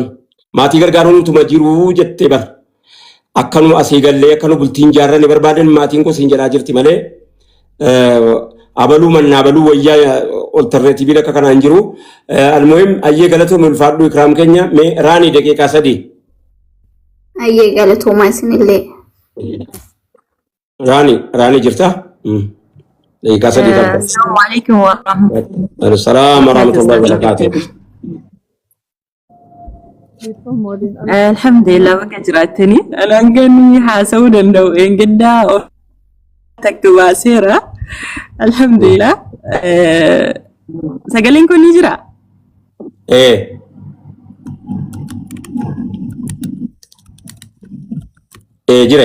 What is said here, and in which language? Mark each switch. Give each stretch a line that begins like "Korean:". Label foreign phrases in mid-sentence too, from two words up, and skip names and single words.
Oromo: Maatii gargaaruun tuma jiru jettee bar akkanu asii gallee akkanu bultiin jaarranii barbaadan maatiin ko siin jedhaa jirti malee abaluu mannaa abaluu wayyaa alternatiivii akka kanaan jiru almuhim ayyee galatoom ulfaadhu Ikraam keenya mee raanii daqiiqaa 3 ayyee galatoomaa isinillee raanii jirta daqiiqaa 3
Arabic: السلام عليكم ورحمة الله وبركاته.
Oromo: Alhamdulillah bakka jiraatanii alanganii haasa'uu danda'u eengaddaa takka baaseera. Alhamdulillah sagaleen kun ni jira? Jira